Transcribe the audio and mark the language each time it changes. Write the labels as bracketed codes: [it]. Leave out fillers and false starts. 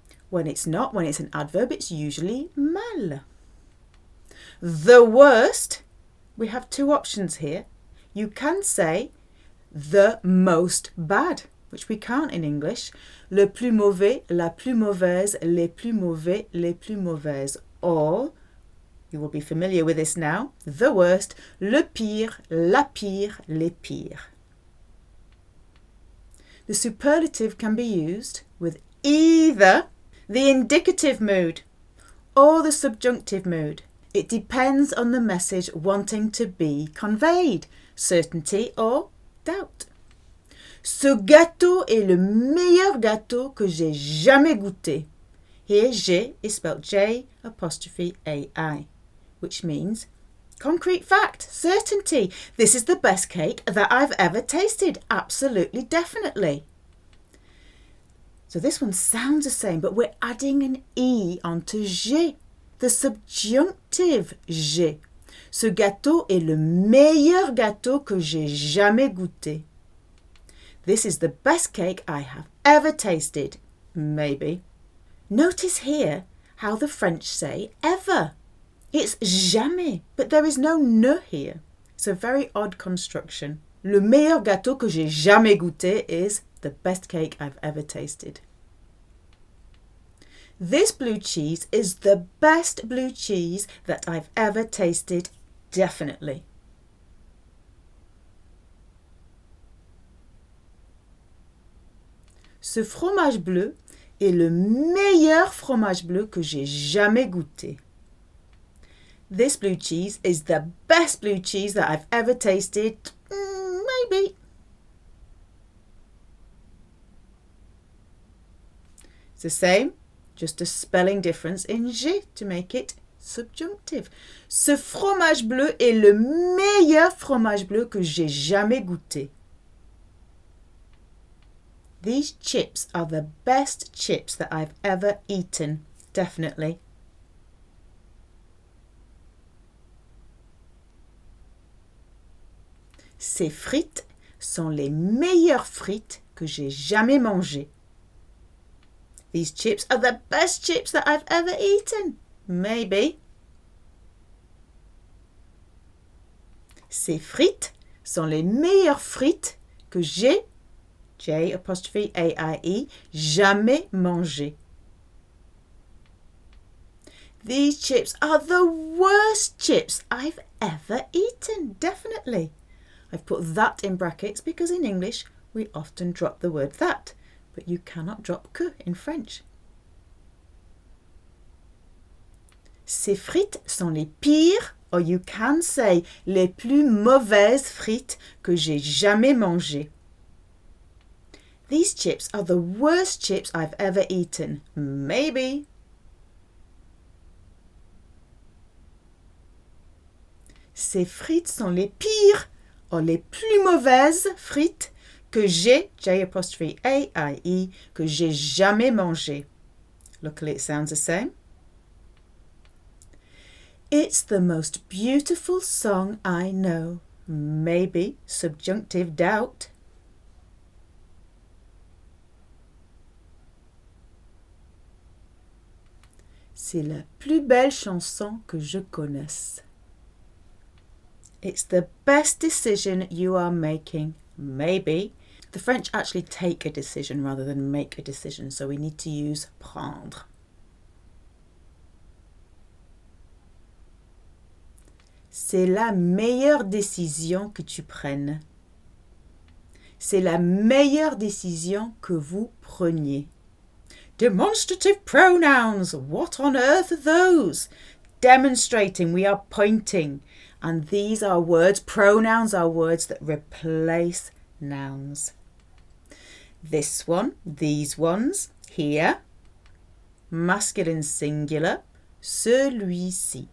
[en] When it's not, when it's an adverb, it's usually mal. The worst, we have two options here. You can say the most bad, which we can't in English. [fr] Le plus mauvais, la plus mauvaise, les plus mauvais, les plus mauvaises. [en] Or, you will be familiar with this now, the worst, [fr] le pire, la pire, les pires. [en] The superlative can be used with either the indicative mood or the subjunctive mood. It depends on the message wanting to be conveyed, certainty or doubt. [fr] Ce gâteau est le meilleur gâteau que j'ai jamais goûté. [en] Here, j'ai is spelled J''AI, which means concrete fact, certainty. This is the best cake that I've ever tasted. Absolutely, definitely. So this one sounds the same, but we're adding an E onto j'ai. the subjunctive j'ai. [fr] Ce gâteau est le meilleur gâteau que j'ai jamais goûté. [en] This is the best cake I have ever tasted. Maybe. Notice here how the French say ever. It's jamais, but there is no ne here. It's a very odd construction. [fr] Le meilleur gâteau que j'ai jamais goûté [en] is the best cake I've ever tasted. This blue cheese is the best blue cheese that I've ever tasted, definitely. [fr] Ce fromage bleu est le meilleur fromage bleu que j'ai jamais goûté. [en] This blue cheese is the best blue cheese that I've ever tasted, maybe. It's the same, just a spelling difference in j'ai to make it subjunctive. [fr] Ce fromage bleu est le meilleur fromage bleu que j'ai jamais goûté. [en] These chips are the best chips that I've ever eaten, definitely. [fr] Ces frites sont les meilleures frites que j'ai jamais mangées. [en] These chips are the best chips that I've ever eaten. Maybe. [fr] Ces frites sont les meilleures frites que j'ai, J''AIE, jamais mangées. [en] These chips are the worst chips I've ever eaten, definitely. I've put that in brackets because in English we often drop the word that, but you cannot drop que in French. [fr] Ces frites sont les pires, [en] or you can say [fr] les plus mauvaises frites que j'ai jamais mangées. [en] These chips are the worst chips I've ever eaten. Maybe. [fr] Ces frites sont les pires, or les plus mauvaises frites que j'ai, J''AIE, que j'ai jamais mangées. [en] Luckily it sounds the same. It's the most beautiful song I know. Maybe, subjunctive doubt. [fr] C'est la plus belle chanson que je connaisse. [en] It's the best decision you are making. Maybe. The French actually take a decision rather than make a decision, so we need to use prendre. [fr] C'est la meilleure décision que tu prennes. C'est la meilleure décision que vous preniez. [en] Demonstrative pronouns. What on earth are those? Demonstrating, we are pointing. And these are words, pronouns are words that replace nouns. This one, these ones, here. Masculine singular, celui-ci.